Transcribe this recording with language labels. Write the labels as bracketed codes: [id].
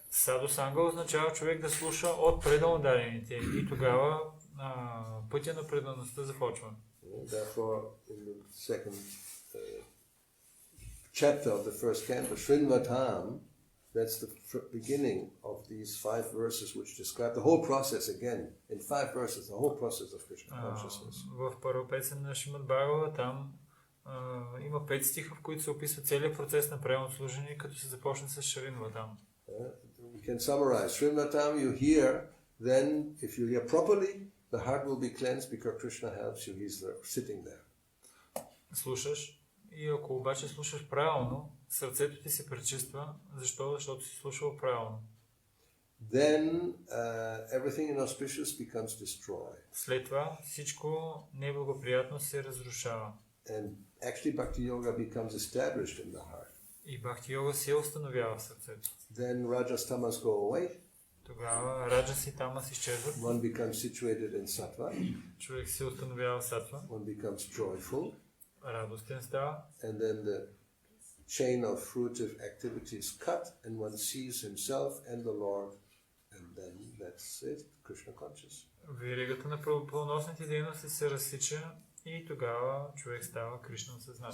[bg] Садхусанга означава човек да слуша от преданно дадените и тогава пътя на предаността започва. [en] Therefore, in the second chapter of the first canto, Srinvatam, that's the beginning of these 5 verses which describe the whole process again. In 5 verses, the whole process of Krishna consciousness. [bg] В първа песен на Шримад Бхагавата там има 5 стиха, в които се описва целият процес на преданно служение, като се започне с Шринватам. [en] We can summarize. Srinvatam, you hear, then if you hear properly, the heart will be cleansed because Krishna helps you. He's there, sitting there. [bg] Слушаш и ако обаче слушаш правилно, сърцето ти се пречиства. Защо? Защото си слушал правилно. [en] Then everything inauspicious becomes destroyed. [bg] След това всичко неблагоприятно се разрушава. [en] And actually Bhakti Yoga becomes established in the heart. [bg] И Бхакти Йога се установява в сърцето. [en] Then Rajas Tamas go away. [bg] Тогава Раджас и Тамас изчезват. [en] One becomes situated in Sattva. [bg] Човек се установява в сатва. [en] One becomes joyful. [bg] Радостен става. [en] And then the chain of fruitive activities cut and one sees himself and the Lord. And then that's it, Krishna conscious. [bg] Веригата на плодоносните дейности се разсича и тогава човек става Кришна съзнат.